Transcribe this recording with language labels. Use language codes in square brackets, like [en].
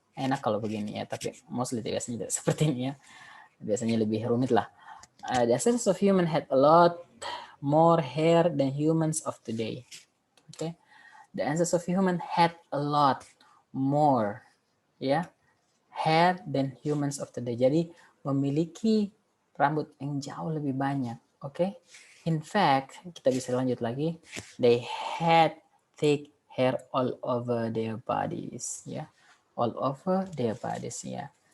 [id] Enak kalau begini ya, tapi mostly biasanya tidak seperti ini ya. Biasanya lebih rumit lah. [en] The ancestors of human had a lot more hair than humans of today. Okay, the ancestors of human had a lot more ya hair than humans of today. [id] Jadi memiliki rambut yang jauh lebih banyak. Oke, in fact kita bisa lanjut lagi. [en] They had thick hair all over their bodies ya, all over their bodies ya.